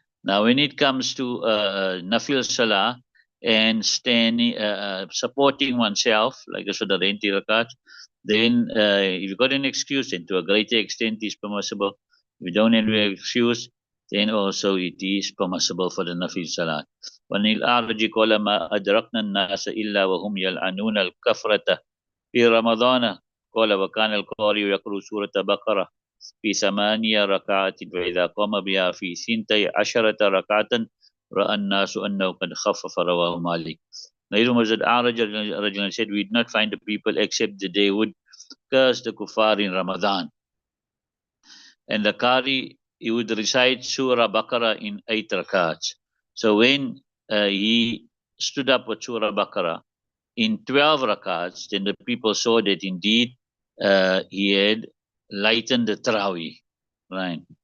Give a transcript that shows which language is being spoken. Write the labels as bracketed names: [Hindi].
[English] Now, when it comes to Nafil Salah and standing, supporting oneself, like I said, the 20 rakats, then if you've got an excuse, then to a greater extent is permissible. If you don't have an excuse, then also it is permissible for the Nafil Salah. [Arabic] وَنِلْ أَعْرَجِ قَالَ مَا أَدْرَكْنَا النَّاسَ إِلَّا وَهُمْ يَلْعَنُونَ الْكَفْرَةَ في رمضان قال وكان القارئ يقرأ سورة بقرة في 8 ركعات فإذا قام بها في 12 ركعة رأى الناس أنه قد خفف. رواه مالك. [English] Nazeem was at Araj said, we did not find the people except that they would curse the kuffar in Ramadan. And the Qari, he would recite Surah Baqarah in 8 rakats. So when he stood up with Surah Baqarah in 12 rakats, then the people saw that indeed he had lightened the Taraweeh. Right.